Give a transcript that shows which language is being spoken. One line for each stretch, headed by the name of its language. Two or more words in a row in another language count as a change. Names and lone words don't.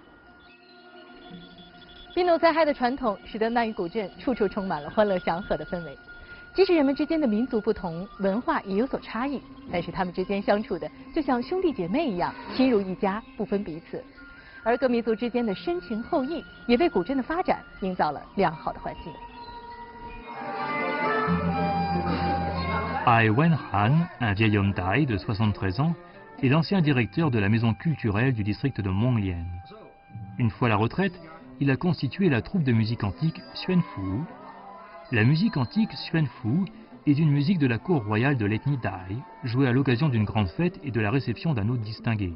Chinese: Pinlonsairai的传统使得那云古镇处处充满了欢乐祥和的氛围。即使人们之间的民族不同，文化也有所差异，但是他们之间相处的就像兄弟姐妹一样，亲如一家，不分彼此。而各民族之间的深情厚谊，也为古镇的发展营造了良好的环境。
French: Ai Wen Han, un vieil homme Dai de 73 ans, est l'ancien directeur de la maison culturelle du district de Monglien. Une fois à la retraite, il a constitué la troupe de musique antique Xuan Fu. La musique antique Xuan Fu est une musique de la cour royale de l'ethnie Dai, jouée à l'occasion d'une grande fête et de la réception d'un hôte distingué.